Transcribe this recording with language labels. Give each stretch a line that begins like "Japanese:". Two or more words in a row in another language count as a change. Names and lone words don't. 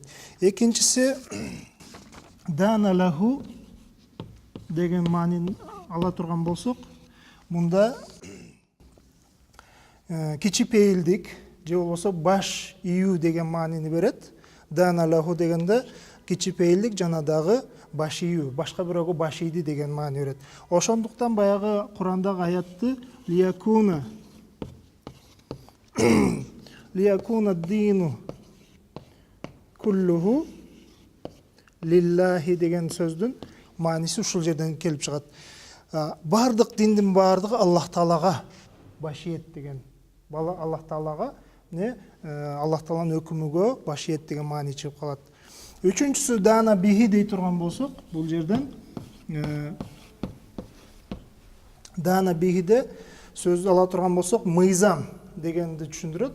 Kyrgyz: Экинчиси
Arabic: دان له
Kyrgyz: деген маанини ала турган болсок, мында кичипейилдик же болбосо баш ийүү деген маанини берет.
Arabic: دان له
Kyrgyz: дегенде кичипейилдик жана дагы баш ийүү, башка бирөөгө баш ийди деген маани берет. Ошондуктан баягы Курандагы аятты
Arabic: ليكون الدين كله لله
Kyrgyz: деген сөздүн мааниси ушул жерден келип чыгат. Бардык диндин бардыгы Аллах Таалага баш ийет деген. Аллах Таалага Аллах Тааланын өкүмүгө баш ийет деген маани чыгып калат. Үчүнчүсү
Arabic: دان به
Kyrgyz: дей турган болсок, бул жерден
Arabic: дана бихиде
Kyrgyz: сөздү ала турган болсок, мыйзам дегенди түшүндүрөт.